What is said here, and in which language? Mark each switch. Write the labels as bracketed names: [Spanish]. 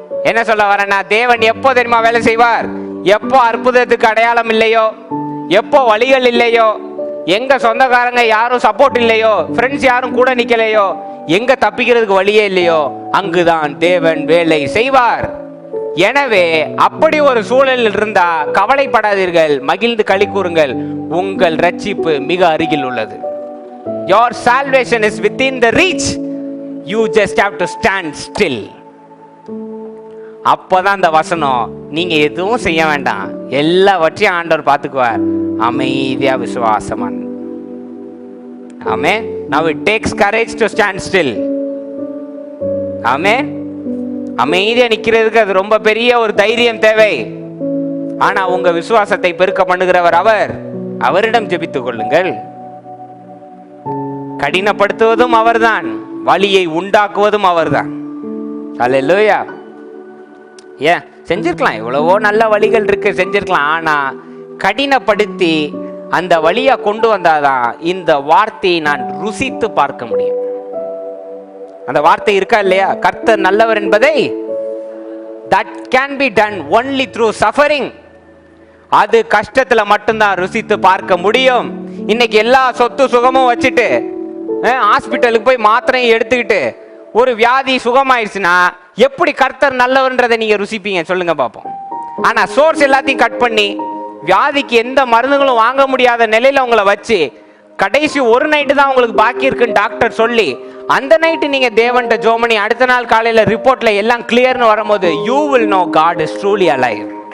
[Tamil] என்ன சொல்ல வரேன்னா, தேவன் எப்போ தெரியுமா வேலை செய்வார்? எப்போ அற்புதத்துக்கு அடையாளம் இல்லையோ, எப்போ வழிகள் இல்லையோ, எங்க சொந்தக்காரங்க யாரும் சப்போர்ட் இல்லையோ, ஃப்ரெண்ட்ஸ் யாரும் கூட நிக்கலையோ, எங்க தப்பிக்கிறதுக்கு வழியே இல்லையோ, அங்குதான் தேவன் வேலை செய்வார். எனவே அப்படி ஒரு சூழலில் இருந்தா கவலைப்படாதீர்கள், மகிழ்ந்து களி கூறுங்கள், உங்கள் ரட்சிப்பு மிக அருகில் உள்ளது. [English] Your salvation is within the reach. You just have to stand still. [Tamil] அப்பதான் அந்த வசனம், நீங்க எதுவும் செய்ய வேண்டாம், எல்லாவற்றையும் ஆண்டவர் பார்த்துக்குவார், அமைதியா விசுவாசமான். ஆமென். [English] Now it takes courage to stand still. Amen. [Tamil] அமைதியா நிக்கிறதுக்கு அது ரொம்ப பெரிய ஒரு தைரியம் தேவை. ஆனா உங்க விசுவாசத்தை பெருக்க பண்ணுகிறவர் அவர். அவரிடம் ஜெபித்துக் கொள்ளுங்கள். கடினப்படுத்துவதும் அவர்தான், வலியை உண்டாக்குவதும் அவர்தான். அல்லேலூயா. ஏன் செஞ்சிருக்கலாம், எவ்வளவோ நல்ல வழிகள் இருக்கு, செஞ்சிருக்கலாம். ஆனா கடினப்படுத்தி அந்த வழியா கொண்டு வந்தாதான் இந்த வார்த்தையை நான் ருசித்து பார்க்க முடியும். அந்த வார்த்தை இருக்கா இல்லையா? கர்த்தர் நல்லவர் என்பதை [English] that can be done only through suffering. [Tamil] அது கஷ்டத்துல மட்டும்தான் ருசித்து பார்க்க முடியும். இன்னைக்கு எல்லா சொத்து சுகமும் வச்சுட்டு ஹாஸ்பிட்டலுக்கு போய் மாத்திரையும் எடுத்துக்கிட்டு ஒரு வியாதி சுகமாயிடுச்சுன்னா எப்படி கர்த்தர் நல்லவர்ன்றதை நீங்க ருசிப்பீங்க சொல்லுங்க பார்ப்போம். ஆனா சோர்ஸ் எல்லாத்தையும் கட் பண்ணி வியாதிக்கு எந்த மருந்துகளும் வாங்க முடியாத நிலையில உங்களை வச்சு கடைசி ஒரு நைட்டு தான் உங்களுக்கு பாக்கி இருக்குன்னு டாக்டர் சொல்லி அந்த நைட்டு நீங்க தேவன்ட்ட ஜோமனி அடுத்த நாள் காலையில ரிப்போர்ட்ல எல்லாம் கிளியர்னு வரும்போது [English] you will know God is truly alive.